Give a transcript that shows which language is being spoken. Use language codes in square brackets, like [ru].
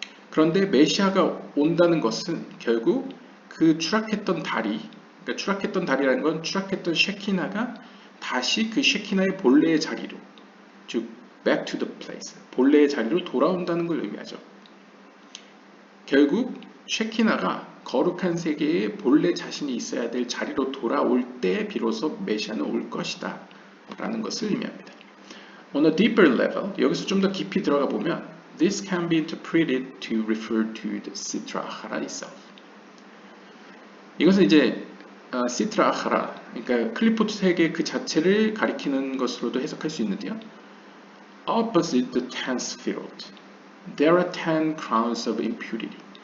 [ko] 그런데 메시아가 온다는 것은 결국 그 추락했던 다리, 그러니까 추락했던 다리라는 건 추락했던 쉐키나가 다시 그 쉐키나의 본래의 자리로, 즉 [en] back to the place, [ko] 본래의 자리로 돌아온다는 걸 의미하죠. 결국 쉐키나가 거룩한 세계에 본래 자신이 있어야 될 자리로 돌아올 때 비로소 메시아는 올 것이다 라는 것을 의미합니다. [en] On a deeper level, [ko] 여기서 좀 더 깊이 들어가 보면 [en] This can be interpreted to refer to the Sitra Achara itself. [ko] 이것은 이제 Sitra Achara, 그러니까 클리포트 세계 그 자체를 가리키는 것으로도 해석할 수 있는데요. [en] Opposite the 10th Sefirot, there are 10 crowns of impurity.